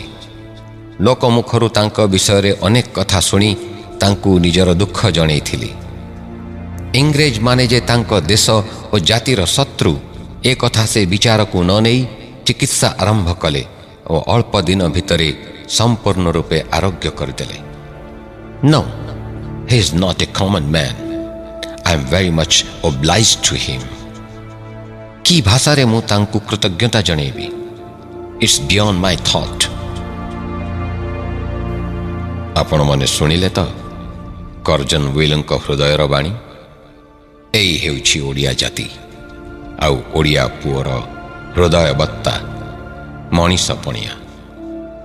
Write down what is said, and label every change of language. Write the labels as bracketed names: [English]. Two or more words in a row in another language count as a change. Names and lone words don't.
[Odia] ଲୋକମୁଖରୁ ତାଙ୍କ ବିଷୟରେ ଅନେକ କଥା ଶୁଣି ତାଙ୍କୁ ନିଜର ଦୁଃଖ ଜଣେଇଥିଲି। ଇଂରେଜମାନେ ଯେ ତାଙ୍କ ଦେଶ ଓ ଜାତିର ଶତ୍ରୁ, ଏ କଥା ସେ ବିଚାରକୁ ନ ନେଇ ଚିକିତ୍ସା ଆରମ୍ଭ କଲେ ଓ ଅଳ୍ପ ଦିନ ଭିତରେ ସମ୍ପୂର୍ଣ୍ଣ ରୂପେ ଆରୋଗ୍ୟ କରିଦେଲେ। [English] No, he is not a common man. I am very much obliged to him. [Odia] କି ଭାଷାରେ ମୁଁ ତାଙ୍କୁ କୃତଜ୍ଞତା ଜଣେଇବି? [English] It's beyond my thought. [Odia] ଆପଣମାନେ ଶୁଣିଲେ ତ କର୍ଜନ ୱିଲଙ୍କ ହୃଦୟର ବାଣୀ। ଏଇ ହେଉଛି ଓଡ଼ିଆ ଜାତି ଆଉ ଓଡ଼ିଆ ପୁଅର ହୃଦୟବତ୍ତା ମଣିଷ ପଣିଆ।